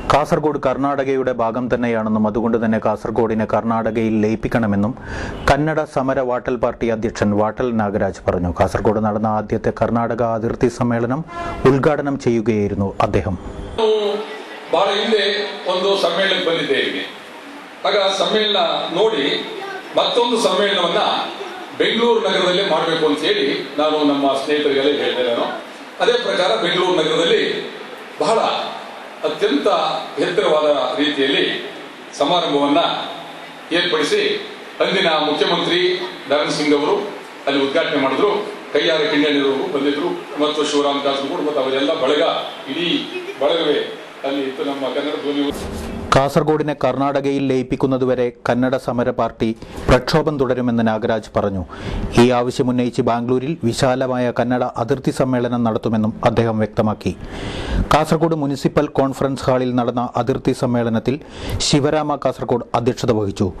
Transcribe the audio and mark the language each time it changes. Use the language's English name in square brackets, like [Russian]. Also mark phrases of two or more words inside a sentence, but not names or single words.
[Malayalam] കാസർഗോഡ് കർണാടകയുടെ ഭാഗം തന്നെയാണെന്നും അതുകൊണ്ട് തന്നെ കാസർഗോഡിനെ കർണാടകയിൽ ലയിപ്പിക്കണമെന്നും കന്നഡ സമര വാട്ടൽ പാർട്ടി അധ്യക്ഷൻ വാട്ടൽ നാഗരാജ് പറഞ്ഞു. കാസർഗോഡ് നടന്ന ആദ്യത്തെ കർണാടക അതിർത്തി സമ്മേളനം ഉദ്ഘാടനം ചെയ്യുകയായിരുന്നു അദ്ദേഹം. [Kannada] ಬಹಳ ಹಿಂದೆ ಒಂದು ಸಮ್ಮೇಳನಕ್ಕೆ ಬಂದಿದ್ದೇವೆ. ಆಗ ಸಮ್ಮೇಳನ ನೋಡಿ ಮತ್ತೊಂದು ಸಮ್ಮೇಳನವನ್ನ ಬೆಂಗಳೂರು ನಗರದಲ್ಲೇ ಮಾಡಬೇಕು ಅಂತ ಹೇಳಿ ನಾನು ನಮ್ಮ ಸ್ನೇಹಿತರಿಗೆಲ್ಲ ಹೇಳಿದೆ. ನಾನು ಅದೇ ಪ್ರಕಾರ ಬೆಂಗಳೂರು ನಗರದಲ್ಲಿ ಬಹಳ ಅತ್ಯಂತ ಎತ್ತರವಾದ ರೀತಿಯಲ್ಲಿ ಸಮಾರಂಭವನ್ನ ಏರ್ಪಡಿಸಿ ಅಂದಿನ ಮುಖ್ಯಮಂತ್ರಿ ಧರಣ್ ಸಿಂಗ್ ಅವರು ಅಲ್ಲಿ ಉದ್ಘಾಟನೆ ಮಾಡಿದ್ರು. ಕೈಯಾರ ಕಿಣ್ಣಣ್ಣವರು ಬಂದಿದ್ರು ಮತ್ತು ಶಿವರಾಮ್ ಕಾಸರಗೋಡು ಮತ್ತು ಅವರೆಲ್ಲ ಬಳಗ, ಇಡೀ ಬಳಗವೇ ಅಲ್ಲಿ ಇತ್ತು. ನಮ್ಮ ಕನ್ನಡ ಧ್ವನಿ [Malayalam] കാസർഗോഡിനെ കർണാടകയിൽ ലയിപ്പിക്കുന്നതുവരെ കന്നഡ സമര പാർട്ടി പ്രക്ഷോഭം തുടരുമെന്ന് നാഗരാജ് പറഞ്ഞു. ഈ ആവശ്യമുന്നയിച്ച് ബാംഗ്ലൂരിൽ വിശാലമായ കന്നഡ അതിർത്തി സമ്മേളനം നടത്തുമെന്നും അദ്ദേഹം വ്യക്തമാക്കി. കാസർഗോഡ് മുനിസിപ്പൽ കോൺഫറൻസ് ഹാളിൽ നടന്ന അതിർത്തി സമ്മേളനത്തിൽ ശിവരാമ കാസർഗോഡ് അധ്യക്ഷത വഹിച്ചു.